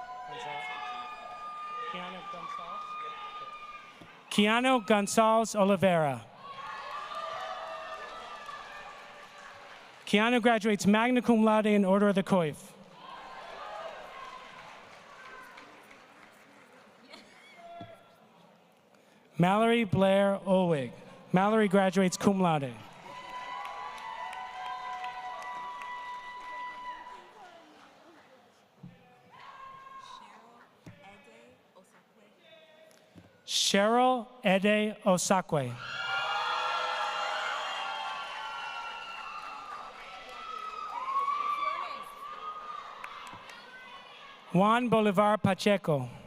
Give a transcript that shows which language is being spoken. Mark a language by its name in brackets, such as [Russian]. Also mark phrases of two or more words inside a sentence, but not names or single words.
[English] Keanu Gonzalez Oliveira. Keanu graduates [Latin] magna cum laude [English] in Order of the Coif. Mallory Blair Olwig. Mallory graduates [Latin] cum laude. [English] Cheryl Ede Osakwe. Juan Bolivar Pacheco.